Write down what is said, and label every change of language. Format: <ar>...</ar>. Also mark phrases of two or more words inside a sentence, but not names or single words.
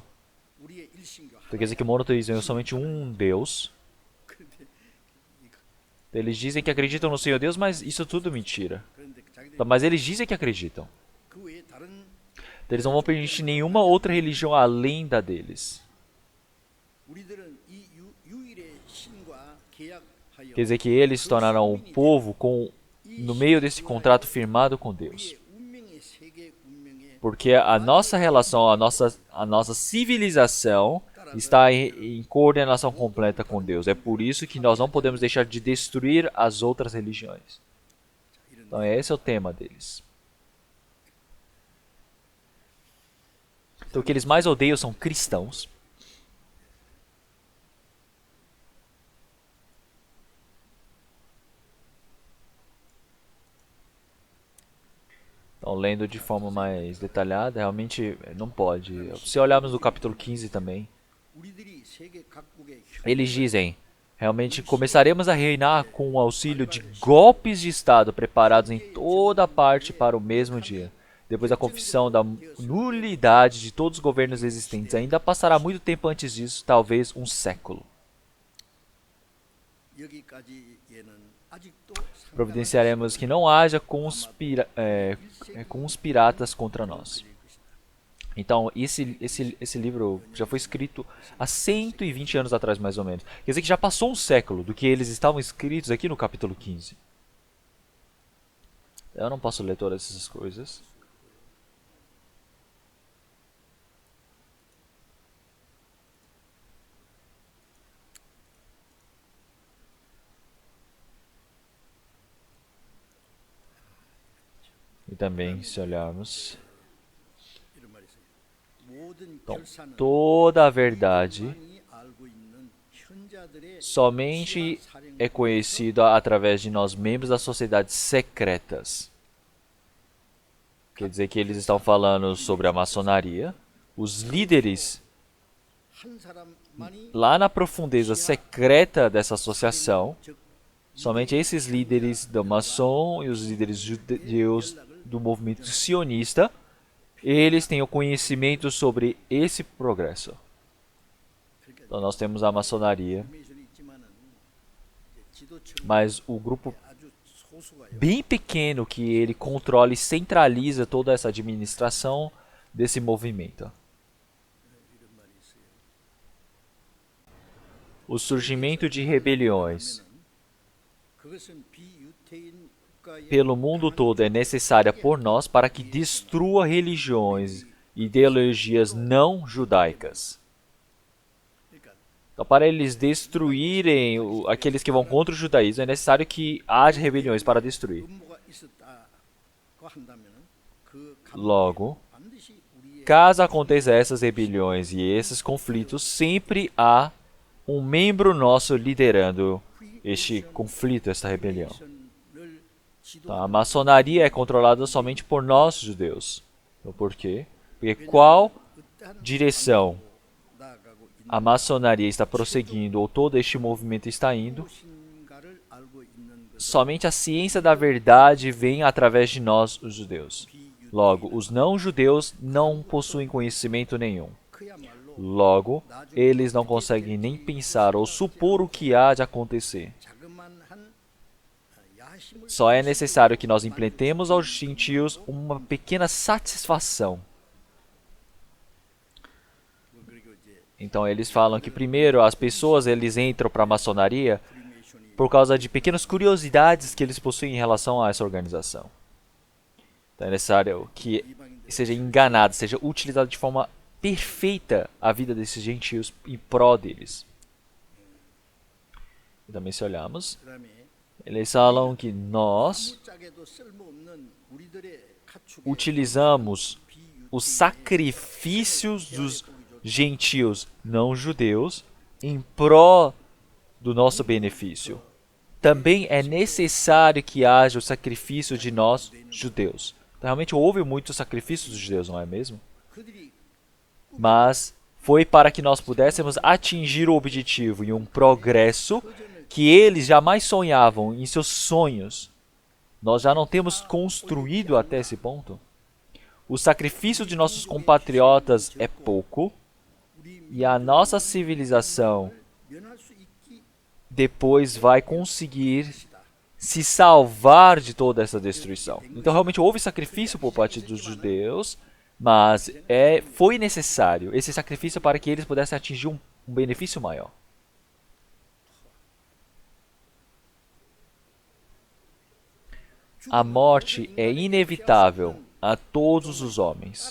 <pt>Quer dizer que o monoteísmo é somente um Deus. Eles dizem que acreditam no Senhor Deus, mas isso tudo é mentira. Mas eles dizem que acreditam. Eles não vão permitir nenhuma outra religião além da deles.</pt> <ko>우리들은 이 유일의 신과 계약하여</ko> <pt>Quer dizer que eles se tornarão o povo no meio desse contrato firmado com Deus.</pt> <ko>우리의 운명의 세계 운명의</ko> <pt>Porque a nossa relação, a nossa civilização está em coordenação completa com Deus. É por isso que nós não podemos deixar de destruir as outras religiões. Então esse é o tema deles. Então o que eles mais odeiam são cristãos. Então, lendo de forma mais detalhada, realmente não pode. Se olharmos no capítulo 15 também,</pt> <ko>우리들이 세계 각국의</ko> <pt>eles dizem, realmente começaremos a reinar com o auxílio de golpes de Estado preparados em toda parte para o mesmo dia. Depois da confissão da nulidade de todos os governos existentes, ainda passará muito tempo antes disso, talvez um século.</pt> <ko>여기까지에는 아직도</ko> <pt>Providenciaremos que não haja conspiratas contra nós. Então, esse livro já foi escrito há 120 anos atrás, mais ou menos. Quer dizer que já passou um século do que eles estavam escritos aqui no capítulo 15. Eu não posso ler todas essas coisas. E também, se olharmos,</pt> <ko>이런 말이 있어요. 모든</ko> <pt>então,</pt> <ko>결사는</ko> <pt>toda a verdade</pt> <ko>많이 알고 있는 현자들의</ko> <pt>somente é conhecida através de nós, membros das sociedades secretas. Quer dizer que eles estão falando sobre a maçonaria. Os líderes,</pt> <ko>한 사람만이</ko> <pt>lá na profundeza secreta dessa associação, somente esses líderes do maçom e os líderes judeus do movimento sionista, eles têm o conhecimento sobre esse progresso. Então nós temos a maçonaria,</pt> <ko>information이 있지만은 이제 지도층</ko> <pt>mas o grupo</pt> <ko>아주 소수가요.</ko> <pt>bem pequeno que ele controla e centraliza toda essa administração desse movimento. O surgimento de rebeliões</pt> <ko>그것은 비유태인 국가의</ko> <pt>pelo mundo todo é necessária por nós para que destrua religiões e ideologias não judaicas.</pt> <ko>그러니까</ko> <pt>Então, para eles destruírem aqueles que vão contra o judaísmo, é necessário que haja rebeliões para destruir.</pt> <ko>음모가 있었다고 한다면은 그</ko> <pt>Logo,</pt> <ko>반드시 우리의</ko> <pt>caso aconteça essas rebeliões e esses conflitos, sempre há um membro nosso liderando este conflito, esta rebelião.</pt> <ko>를 지도</ko> <pt>Então, a maçonaria é controlada somente por nós, judeus. Então, por quê? Porque qual direção</pt> <ko>나아가고 있는</ko> <pt>a maçonaria está prosseguindo ou todo este movimento está indo,</pt> <ko>무엇인가를 알고 있는 것</ko> <pt>somente a ciência da verdade vem através de nós, os judeus. Logo, os não-judeus não possuem conhecimento nenhum.</pt> <ko>그야말로</ko> <pt>Logo, eles não conseguem nem pensar ou supor o que há de acontecer.</pt> <ko>자그만한 야심을</ko> <pt>Só é necessário que nós implementemos aos gentios uma pequena satisfação.</pt> <ko>그리고 이제</ko> <pt>Então eles falam que primeiro as pessoas eles entram para a maçonaria</pt> <ko>프리메이션이</ko> <pt>por causa de pequenas curiosidades que eles possuem em relação a essa organização. Então é necessário que seja enganado, seja utilizado de forma perfeita a vida desses gentios em pró deles. E também se olharmos,</pt> <ko>그다음에</ko> <pt>eles falam que nós</pt> <ko>아무짝에도 쓸모없는 우리들의 가축의</ko> <pt>utilizamos os sacrifícios dos gentios não judeus em pró do nosso benefício. Também é necessário que haja o sacrifício de nós judeus. Então, realmente houve muitos sacrifícios dos judeus, não é mesmo?</pt> <ko>그들이</ko> <pt>Mas foi para que nós pudéssemos atingir o objetivo e um progresso que eles jamais sonhavam em seus sonhos. Nós já não temos construído até esse ponto. O sacrifício de nossos compatriotas é pouco e a nossa civilização</pt> <ko>면할 수 있기</ko> <pt>depois vai conseguir se salvar de toda essa destruição. Então realmente houve sacrifício por parte dos judeus Mas foi necessário esse sacrifício para que eles pudessem atingir um benefício maior. A morte é inevitável a todos os homens.</pt>